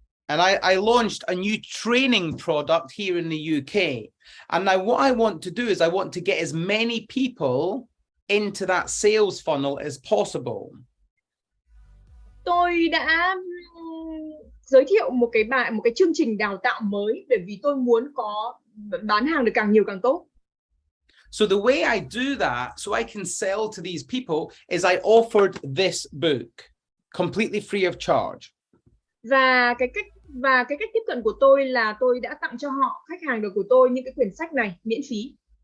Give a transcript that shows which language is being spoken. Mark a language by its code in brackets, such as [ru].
[en] And I launched a new training product here in the UK. And now what I want to do is I want to get as many people into that sales funnel as possible. [vi] Tôi đã giới thiệu một cái chương trình đào tạo mới bởi vì tôi muốn có bán hàng được càng nhiều càng tốt. [en] So the way I do that, so I can sell to these people, is I offered this book completely free of charge. [vi] Và cái cách tiếp cận của tôi là tôi đã tặng cho họ, khách hàng của tôi, những cái quyển sách này miễn phí.